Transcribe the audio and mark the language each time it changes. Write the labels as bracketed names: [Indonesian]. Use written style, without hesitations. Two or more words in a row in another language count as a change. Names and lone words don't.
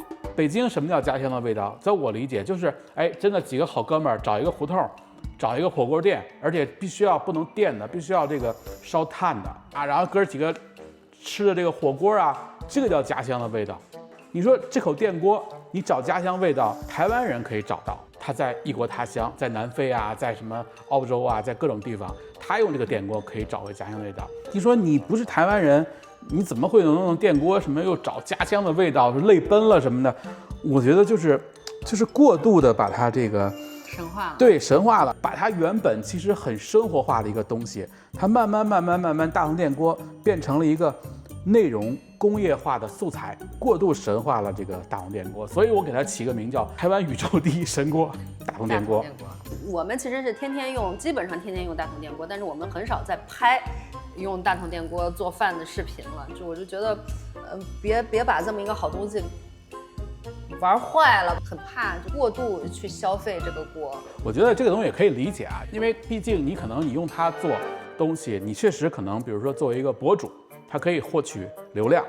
[Chinese] 北京什麼叫家鄉的味道？在我理解就是，真的幾個好哥們兒找一個胡同，找一個火鍋店，而且必須要不能電的，必須要這個燒炭的啊，然後哥幾個吃的這個火鍋啊。這個叫家鄉的味道。你說這口電鍋，你找家鄉味道，台灣人可以找到。他在異國他鄉，在南非啊，在什麼澳洲啊，在各種地方，他用這個電鍋可以找回家鄉味道。你說你不是台灣人，你怎麼會能用電鍋什麼又找家鄉的味道，是淚奔了什麼的？我覺得就是就是过度的把它这个神化了，对，神化了，把它原本其实很生活化的一个东西，它慢慢大同电锅变成了一个内容工业化的素材，过度神化了这个大同电锅，所以我给它起个名叫台湾宇宙第一神锅大同电锅。我们其實是天天用，基本上天天用大同電鍋，但是我們很少在拍用大同電鍋做飯的視頻了。就我就覺得，別把這麼一個好東西玩壞了，很怕就過度去消費這個鍋。我覺得這個東西也可以理解啊，因為畢竟你可能你用它做東西，你確實可能，比如說作為一個博主，它可以獲取流量。